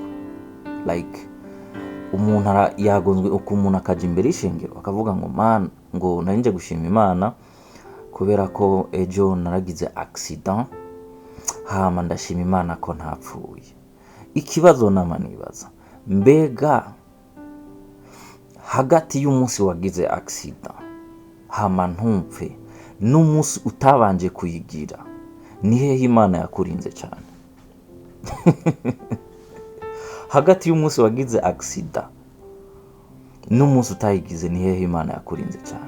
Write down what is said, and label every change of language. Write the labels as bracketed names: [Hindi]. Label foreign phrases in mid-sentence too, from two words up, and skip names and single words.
[Rundi] Like umuntu yagonzwe, uko umuntu akaja imbere y'ishengero akavuga ngo man ngo narinje gushima Imana kubera ko ejo naragize accident, hama ndashima Imana ko ntapfuye. Ikibazo namanibaza, mbega hagati y'umunsi wagize accident hama ntumpfe n'umunsi utabanje kuyigira, ni hehe Imana yakurinze cyane? Hagati y'umunsi wagize accident n'umunsi utayigize, ni hehe Imana yakurinze cyane?